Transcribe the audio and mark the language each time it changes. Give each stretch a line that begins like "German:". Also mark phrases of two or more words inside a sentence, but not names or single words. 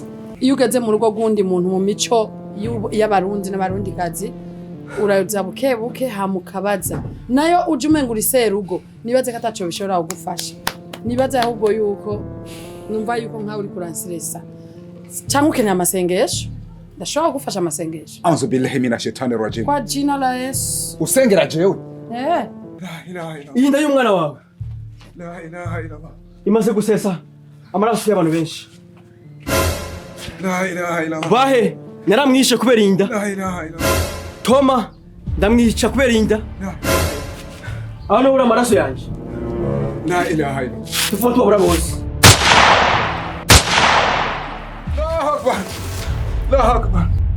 Rundi: iyo ugeze mu rugo rw'undi muntu mu mico y'abarundi n'abarundikazi uraza bukebuke hamukabaza nayo uje umengura iserugo nibaze ko ataco bishobora kugufasha nibaze ahubwo yuko numva yuko nkawe uri kuranseresa cyangwa ukeneye amasengesho ndashobora kugufasha amasengesho
Arabic: أعوذ بالله من الشيطان الرجيم
Swahili: kwa jina la Yesu
Rundi: usengera jewe eh
Arabic: لا إله إلا
Rundi: Iyi nda y'umwana wawe
Arabic: لا إله إلا
Rundi: imaze gusesa amaraso y'abantu benshi.
Arabic: لا إله إلا
Rundi: Bahe naramwishe kubera inda.
Arabic: لا إله إلا
Rundi: Toma ndamwica kubera inda. Aho uri amaraso yanje.
Arabic: لا إله إلا
Rundi: Tufoto abura bose.
Arabic: الله أكبر الله أكبر